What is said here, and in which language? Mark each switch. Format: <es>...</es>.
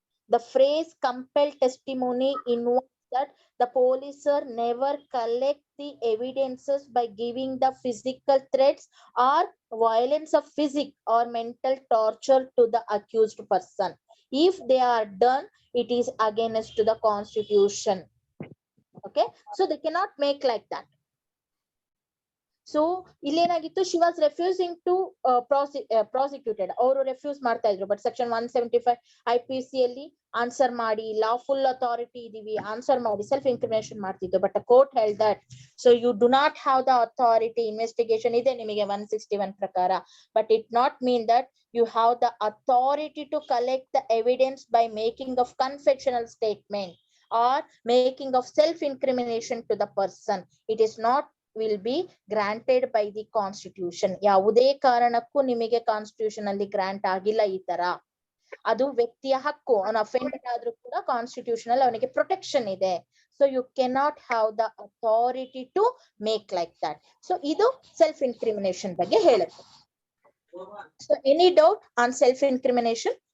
<en>The phrase compel testimony involves that the policer never collect the evidences by giving the physical threats or violence of physic or mental torture to the accused person. If they are done, it is against to the constitution. Okay, so they cannot make like that. So</en> <kn>ಇಲ್ಲೇನಾಗಿತ್ತು,</kn> <en>she was refusing to prosecuted,</en> <kn>ಅವರು refuse ಮಾಡ್ತಾ ಇದ್ರು. But section 175 IPC ಅಲ್ಲಿ answer ಮಾಡಿ, lawful authority ಇದೀವಿ, answer ಮಾಡಿ self incrimination ಮಾಡ್ತಿದ್ದು.</kn> <en>but court held that so you do not have the authority,</en> <kn>investigation ಇದೆ ನಿಮಗೆ 161 ಪ್ರಕಾರ,</kn> <en>But it not mean that you have the authority to collect the evidence by making of confessional statement or making of self incrimination to the person. It is not will be granted by the constitution.</en> <kn>ಯಾವುದೇ ಕಾರಣಕ್ಕೂ ನಿಮಗೆ constitution ಅಲ್ಲಿ grant ಆಗಿಲ್ಲ ಈ ತರ. ಅದು ವ್ಯಕ್ತಿಯ ಹಕ್ಕು, ಅವನು ಅಫೆಂಡೆಡ್ ಆದ್ರೂ ಕೂಡ ಕಾನ್ಸ್ಟಿಟ್ಯೂಷನಲ್ ಅವನಿಗೆ ಪ್ರೊಟೆಕ್ಷನ್ ಇದೆ.</kn> <en>So you cannot have the authority to make like that.</en> <kn>So ಇದು ಸೆಲ್ಫ್ ಇನ್ಕ್ರಿಮಿನೇಷನ್ ಬಗ್ಗೆ ಹೇಳುತ್ತೆ.</kn> <en>So any doubt on self incrimination?</en>